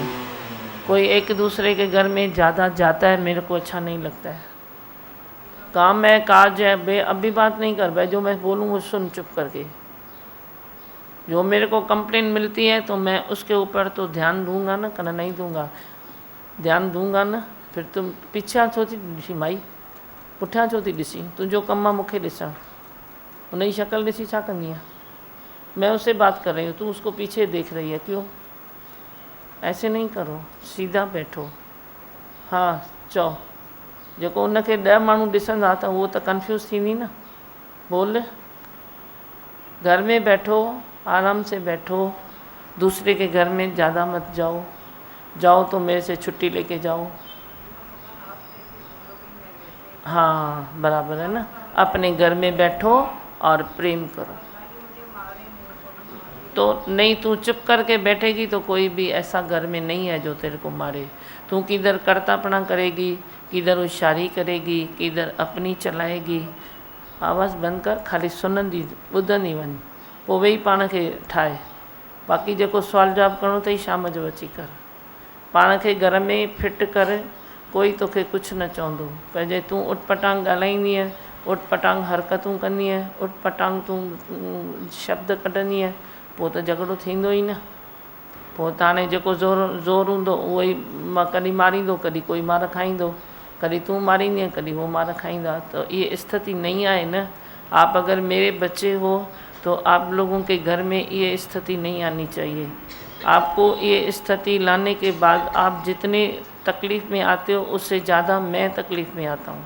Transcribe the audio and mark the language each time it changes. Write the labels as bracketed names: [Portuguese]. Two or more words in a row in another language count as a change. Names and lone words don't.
[Hindi] कोई एक दूसरे के घर में ज़्यादा जाता है, मेरे को अच्छा नहीं लगता है। काम है, काज है, बे अभी बात नहीं कर भाई, जो मैं बोलूँ वो सुन चुप करके। जो मेरे को कंप्लेन मिलती है तो मैं उसके ऊपर तो ध्यान दूंगा ना, करना नहीं दूंगा, ध्यान दूंगा ना। फिर तुम [Sindhi] पीछा छो थी ॾिसी माई, पुठियां छो थी ॾिसी, तुंहिंजो कमु आहे मूंखे ॾिसणु। [Hindi] उनकी शक्ल [Sindhi] ॾिसी छा कंदी है? [Hindi] मैं उससे बात कर रही हूँ, तू उसको पीछे देख रही है, क्यों? ऐसे नहीं करो, सीधा बैठो। [Sindhi] हाँ चओ, जेको उनखे 10 माण्हू ॾिसंदा त उहो त कंफ्यूज थींदी न। [Hindi] बोल। घर में बैठो, आराम से बैठो, दूसरे के घर में ज़्यादा मत जाओ। जाओ तो मेरे से छुट्टी लेके जाओ। हाँ बराबर है ना। अपने घर में बैठो और प्रेम करो। तो नहीं, तू चुप करके बैठेगी तो कोई भी ऐसा घर में नहीं है जो तेरे को मारे। तू किधर करतापना करेगी, किधर होशियारी करेगी, किधर अपनी चलाएगी। [Sindhi] आवाज़ बंद कर, खाली सुनंदी ॿुधंदी वञ, पोइ वेही पाण खे ठाहे। बाक़ी जेको सुवाल जवाब करिणो अथई शाम जो अची कर। पाण खे घर में फिट कर, कोई तोखे कुझु न चवंदो। पर जे तूं उटपटांग ॻाल्हाईंदीअ, उटपटांग हरकतूं कंदीअ, उटपटांग तूं शब्द कढंदीअ, पोइ त झगड़ो थींदो ई न। पोइ त हाणे जेको ज़ोर हूंदो उहो ई कॾहिं मारींदो, कॾहिं कोई मार खाईंदो, [Hindi] कभी तू मारेंगे कभी वो मार खाएंगा। तो ये स्थिति नहीं आए ना। आप अगर मेरे बच्चे हो तो आप लोगों के घर में ये स्थिति नहीं आनी चाहिए। आपको ये स्थिति लाने के बाद आप जितने तकलीफ़ में आते हो उससे ज़्यादा मैं तकलीफ़ में आता हूँ।